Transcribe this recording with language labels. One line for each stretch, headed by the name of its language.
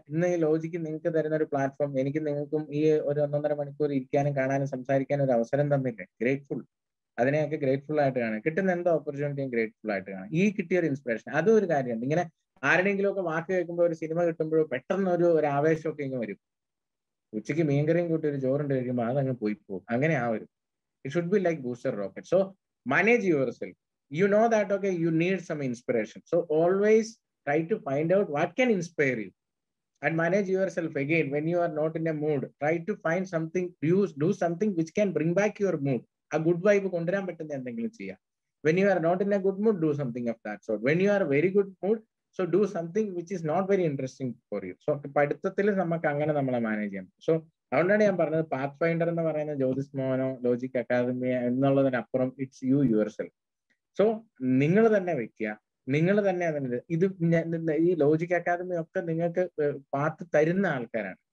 Malayalam: ഇന്ന് ഈ ലോജിക്ക് നിങ്ങൾക്ക് തരുന്ന ഒരു പ്ലാറ്റ്ഫോം എനിക്ക് നിങ്ങൾക്കും ഈ ഒരു 1.5 മണിക്കൂർ ഇരിക്കാനും കാണാനും സംസാരിക്കാനും ഒരു അവസരം തന്നില്ലേ, ഗ്രേറ്റ്ഫുൾ. അതിനെയൊക്കെ ഗ്രേറ്റ്ഫുൾ ആയിട്ട് കാണുക. കിട്ടുന്ന എന്തോ ഓപ്പർച്യൂണിറ്റിയും ഗ്രേറ്റ്ഫുൾ ആയിട്ട് കാണുക. ഈ കിട്ടിയ ഒരു ഇൻസ്പിറേഷൻ അതും ഒരു കാര്യമുണ്ട്. ഇങ്ങനെ ആരുടെയെങ്കിലും ഒക്കെ വാക്ക് കേൾക്കുമ്പോൾ, ഒരു സിനിമ കിട്ടുമ്പോഴോ പെട്ടെന്ന് ഒരു ആവേശമൊക്കെ ഇങ്ങനെ വരും. ഉച്ചയ്ക്ക് മീൻകറിയും കൂട്ടി ഒരു ചോറുണ്ട് കഴിക്കുമ്പോൾ അതങ്ങ് പോയി പോകും. അങ്ങനെ വരും.
English: It should be like booster rocket. So manage yourself. You know that okay, you need some inspiration. So always try to find out what can inspire you and manage yourself. Again, when you are not in a mood, try to find something, do something which can bring back your mood. A good vibe
Malayalam: കൊണ്ടുവരാൻ പറ്റുന്ന എന്തെങ്കിലും ചെയ്യാം.
English: When you are not in a good mood, do something of that sort. When you are very good mood, so do something which is not very interesting for you.
Malayalam: So പഠിത്തത്തിൽ നമുക്ക് അങ്ങനെ നമ്മളെ manage ചെയ്യാം. So അതുകൊണ്ടാണ് ഞാൻ പറഞ്ഞത് path finder എന്ന് പറയുന്ന Jyothis മോഹനോ logic academy എന്നുള്ളതിനപ്പുറം
English: It's you yourself.
Malayalam: So നിങ്ങൾ തന്നെ വെക്കുക, നിങ്ങൾ തന്നെ അതിന് ഈ ലോജിക് അക്കാദമി ഒക്കെ നിങ്ങൾക്ക് പാത്ത് തരുന്ന ആൾക്കാരാണ്.